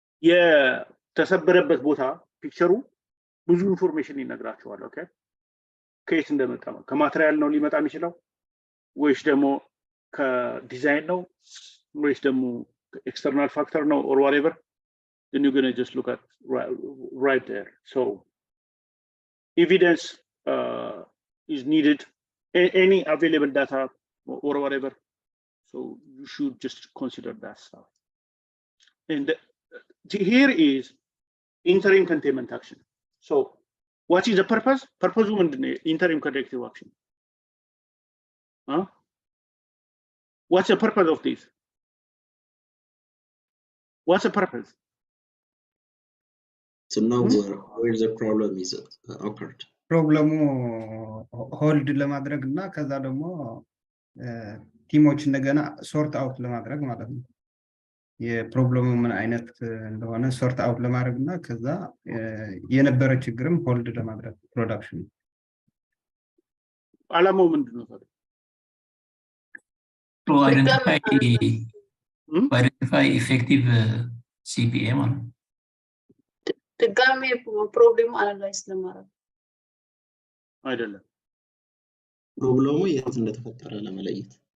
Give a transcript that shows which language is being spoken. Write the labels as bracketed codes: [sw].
[am] የተሰበረበት ቦታ ፒክቸሩ ብዙ ኢንፎርሜሽን ይነግራቸዋል። ኦኬ ከየት እንደመጣ ከማቴሪያል ነው ሊመጣ የሚችለው ወይስ ደግሞ ከዲዛይን ነው ወይስ ደግሞ ኤክስተርናል ፋክተር ነው [en] or whatever, then you're going to just look at right there. So evidence is needed, any available data or whatever, so you should just consider that stuff. And here is interim containment action. So what is the purpose? Purpose of interim corrective action. What's the purpose of this? What's the purpose? To know where the problem is occurred. [am] ፕሮብለሙ ሆልድ ለማድረግ እና ከዛ ደግሞ ቲሞች እንደገና ሶርት አውት ለማድረግ ማለት ነው። የፕሮብለሙ ምን አይነት እንደሆነ ሶርት አውት ለማድረግ እና ከዛ የነበረ ችግርም ሆልድ ለማድረግ ፕሮዳክሽን ዓላማው ምንድነው ታዲያ? [en] To identify effective CPA [am] ማለት ነው። ድጋሜ ፕሮብሌሙ አናላይዝ ለማድረግ አይደለም። ፕሮብለሙ የት እንደተፈጠረ ለመለየት